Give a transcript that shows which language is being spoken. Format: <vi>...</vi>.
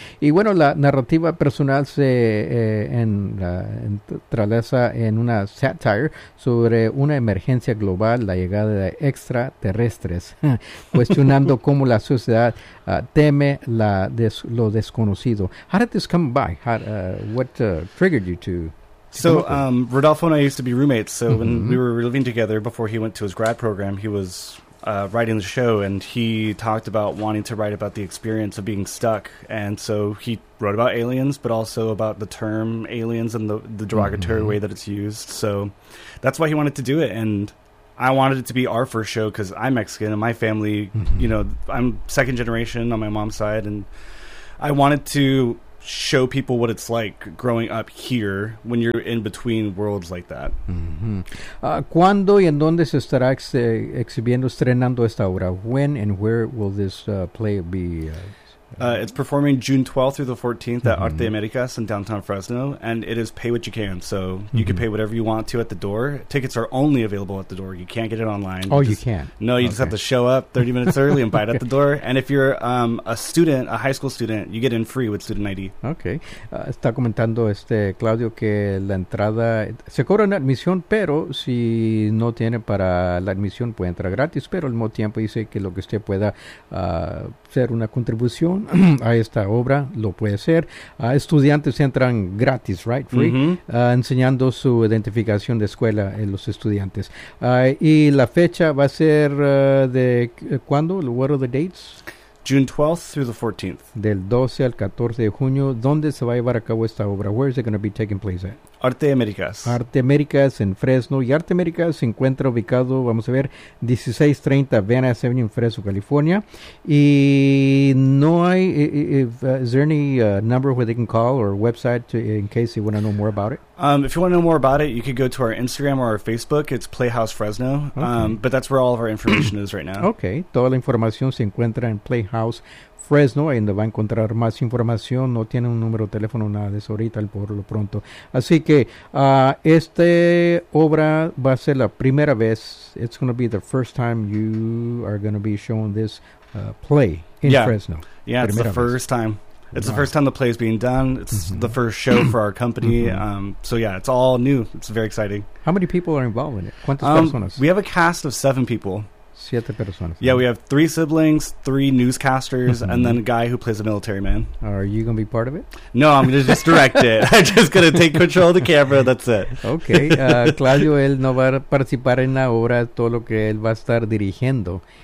<es>Y bueno, la narrativa personal se entrelaza en una satire sobre una emergencia global, la llegada de extraterrestres, cuestionando cómo la sociedad teme lo desconocido.</es> <en>How did this come by? What triggered you to? So Rodolfo and I used to be roommates. So mm-hmm. when we were living together before he went to his grad program, he was writing the show, and he talked about wanting to write about the experience of being stuck. And so he wrote about aliens, but also about the term aliens and the derogatory mm-hmm. way that it's used. So that's why he wanted to do it. And I wanted it to be our first show because I'm Mexican and my family, mm-hmm. you know, I'm second generation on my mom's side. And I wanted to show people what it's like growing up here when you're in between worlds like that. Mm-hmm.</en> <es>¿Cuándo y en dónde se estará exhibiendo, estrenando esta obra?</es> <en>When and where will this play be? It's performing June 12th through the 14th mm-hmm. at Arte Americas in downtown Fresno, and it is pay what you can, so mm-hmm. you can pay whatever you want to at the door. Tickets are only available at the door. You can't get it online. Oh, you can't. No, you okay. just have to show up 30 minutes early and bite at the door. And if you're a student, a high school student, you get in free with student ID. Okay.</en> <es>Está comentando Claudio que la entrada se cobra en admisión, pero si no tiene para la admisión puede entrar gratis, pero al mismo tiempo dice que lo que usted pueda hacer una contribución a esta obra, lo puede hacer. Estudiantes entran gratis,</es> <en>right? Free.</en> <es>Mm-hmm. Enseñando su identificación de escuela en los estudiantes. Y la fecha va a ser de cuándo?</es> <en>What are the dates? June 12th through the 14th.</en> <es>Del 12 al 14 de junio, ¿dónde se va a llevar a cabo esta obra?</es> <en>Where is it going to be taking place at? Arte Américas.</en> <es>Arte Américas en Fresno. Y Arte Américas se encuentra ubicado, vamos a ver, 1630 Venice Avenue en Fresno, California. Y no hay,</es> <en>is there any number where they can call or website to, in case you want to know more about it? If you want to know more about it, you could go to our Instagram or our Facebook. It's Playhouse Fresno. Okay. But that's where all of our information is right now. Okay.</en> <es>Toda la información se encuentra en Playhouse Fresno, ahí donde va a encontrar más información. No tiene un número de teléfono, nada de eso ahorita, por lo pronto. Así que esta obra va a ser la primera vez.</es> <en>It's going to be the first time you are going to be showing this play in Fresno. Yeah,</en> <es>primera</es> <en>it's the first</en> <es>vez.</es> <en>Time. It's the first time the play is being done. It's mm-hmm. the first show for our company. Mm-hmm. So, yeah, it's all new. It's very exciting. How many people are involved in it?</en> <es>¿Cuántas personas?</es> <en>We have a cast of 7 people.</en> <es>7 personas.</es> <en>Yeah, we have 3 siblings, 3 newscasters, mm-hmm. and then a guy who plays a military man. Are you going to be part of it? No, I'm going to just direct it. I'm just going to take control of the camera. That's it. Okay.</en> <es>Claudio, él no va a participar en la obra, todo lo que él va a estar dirigiendo.</es>